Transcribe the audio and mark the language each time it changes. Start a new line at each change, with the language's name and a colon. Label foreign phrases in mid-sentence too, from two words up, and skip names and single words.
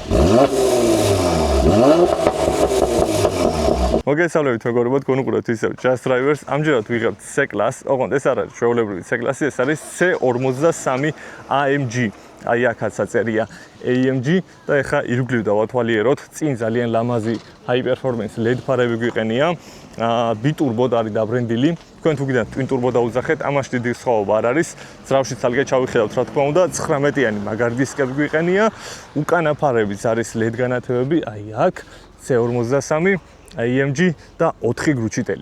Georgian: მოგესალმებით მეგობრებო, თქვენ უყურებთ ისევ Just Drivers. ამჯერად ვიღებთ C-Class. ოღონდ ეს არ არის ჩვეულებრივი C-Class-ი, ეს არის C53 AMG. აი აქაც აწერია AMG და ეხა ირგვლივ დავათვალიეროთ. წინ ძალიან ლამაზი
English: high performance LED
Georgian: ფარები გვიყენია. ბიტურბო არის დაბრენდილი. თქვენ თუ გინდათ
English: twin turbo
Georgian: დაუძახეთ, ამაში დიდი სხვაობა არ არის. ძრავში ცალკე ჩავიხედავთ, რა თქმა უნდა, 19-იანი მაგარი დისკები გვიყენია. უკანა ფარებიც არის LED განათებები, აი აქ C53 AMG და 4 გრუჩიტელი.